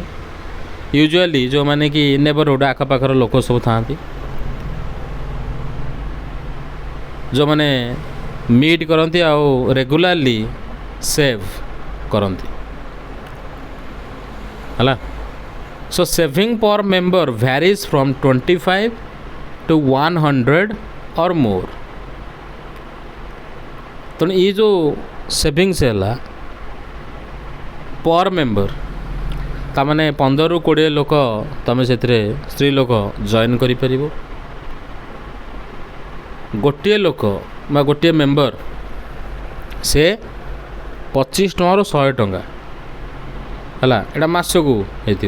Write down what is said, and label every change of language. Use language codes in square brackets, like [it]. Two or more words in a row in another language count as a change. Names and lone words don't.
[or] ୟୁଜୁଆଲି ଯେଉଁମାନେ କି ନେବରହୁଡ଼ ଆଖପାଖର ଲୋକ ସବୁ ଥାଆନ୍ତି, ଯେଉଁମାନେ ମିଟ୍ କରନ୍ତି ଆଉ [en] regularly save [or] କରନ୍ତି ହେଲା। [en] so saving per member varies from 25 to 100 or more। [or] ତେଣୁ ଏଇ ଯେଉଁ ସେଭିଙ୍ଗସ୍ ହେଲା [en] per member, [or] ତାମାନେ 15ରୁ 20 ଲୋକ ତୁମେ ସେଥିରେ ସ୍ତ୍ରୀ ଲୋକ ଜଏନ୍ କରିପାରିବ। ଗୋଟିଏ ଲୋକ ବା ଗୋଟିଏ ମେମ୍ବର ସେ 25 ଟଙ୍କାରୁ 100 ଟଙ୍କା ହେଲା, ଏଇଟା ମାସକୁ ହେଇଥିବ।